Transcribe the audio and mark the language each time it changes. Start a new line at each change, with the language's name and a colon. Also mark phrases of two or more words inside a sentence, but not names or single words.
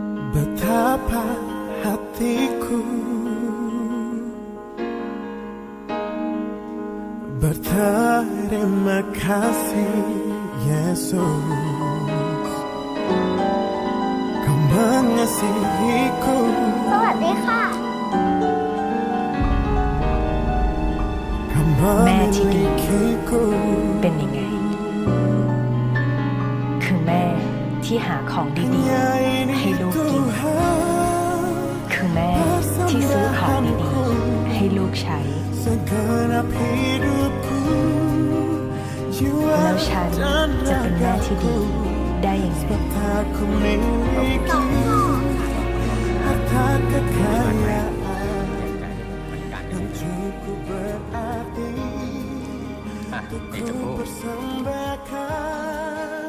Indonesian: Betapa hatiku berterima kasih Yesus, Kau mengasihiku.
Thai: สวัสดีค่ะ
Indonesian: Kau
Thai: แม่ที่ดี
Indonesian: memilikiku.
Thai: เป็นยังไง คือแม่ที่หาของดี
Indonesian: Hanya
Thai: ๆ ให้
Indonesian: ini
Thai: ลูกกิน
Indonesian: Tuhan
Thai: คือแม่ที่ซื้อของดีๆ ให้ลูกใช้
Indonesian: segenap hidupku,
Thai: แล้ว
Indonesian: jiwa
Thai: ฉัน
Indonesian: dan
Thai: จะเป็นแม่ที่ดี
Indonesian: ragaku.
Thai: ได้ยังไง
Indonesian: Aku miliki harta kekayaan yang cukup berarti untuk ku persembahkan.